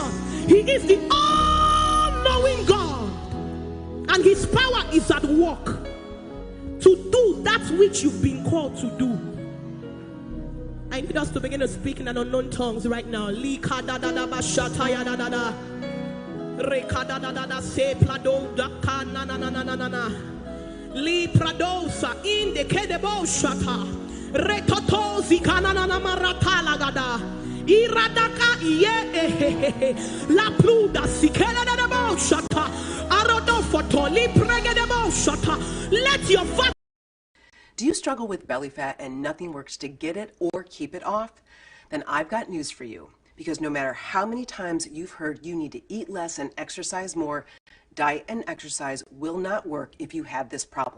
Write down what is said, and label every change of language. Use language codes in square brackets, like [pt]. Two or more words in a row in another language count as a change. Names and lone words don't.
[en] He is the all-knowing God, and his power is at work to do that which you've been called to do. I need us to begin to speak in an unknown tongues right now. Li pradosa in the kedebo shata retotozi kanana marata lagada iradaka ye la pluda sikela de bo shata arodo foto li pregedebo shata. Let your fat. Do you struggle with belly fat and nothing works to get it or keep it off? Then I've got news for you, because no matter how many times you've heard you need to eat less and exercise more, diet and exercise will not work if you have this problem.